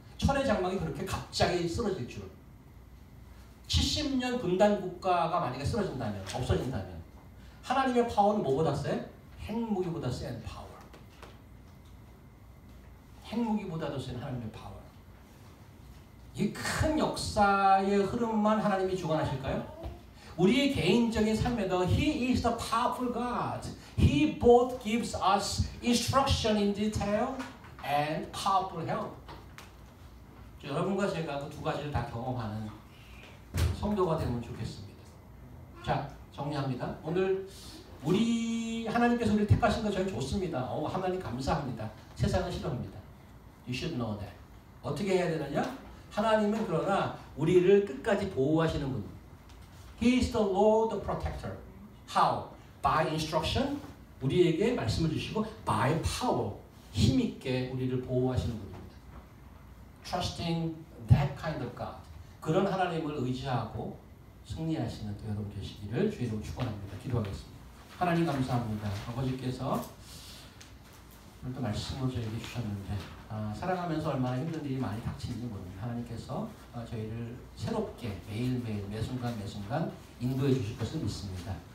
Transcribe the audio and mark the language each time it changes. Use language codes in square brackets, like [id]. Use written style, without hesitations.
[ko] 철의 장막이 그렇게 갑자기 쓰러질 줄. 70년 분단 국가가 만약에 쓰러진다면 없어진다면 하나님의 파워는 뭐보다 세? 핵무기보다 센 파워. 핵무기보다도 센 하나님의 파워. 이 큰 역사의 흐름만 하나님이 주관하실까요? 우리의 개인적인 삶에도 [en] He is the powerful God. He both gives us instruction in detail and powerful help. [ko] 여러분과 제가 그 두 가지를 다 경험하는 성도가 되면 좋겠습니다. 자, 정리합니다. 오늘 우리 하나님께서 우리를 택하신 거 저희 좋습니다. 하나님 감사합니다. 세상은 싫어합니다. [en] You should know that. [ko] 어떻게 해야 되느냐? 하나님은 그러나 우리를 끝까지 보호하시는 분. [en] He is the Lord, the protector. How? By instruction. [ko] 우리에게 말씀을 주시고 [en] by power. [ko] 힘있게 우리를 보호하시는 분입니다. [en] Trusting that kind of God. [ko] 그런 하나님을 의지하고 승리하시는 또 여러분 되시기를 주의 이름으로 축원합니다. 기도하겠습니다. 하나님 감사합니다. 아버지께서 오늘 또 말씀을 저에게 주셨는데 살아가면서 얼마나 힘든 일이 많이 닥치는지 모릅니다. 하나님께서 저희를 새롭게 매일매일 매순간 매순간 인도해 주실 것을 믿습니다.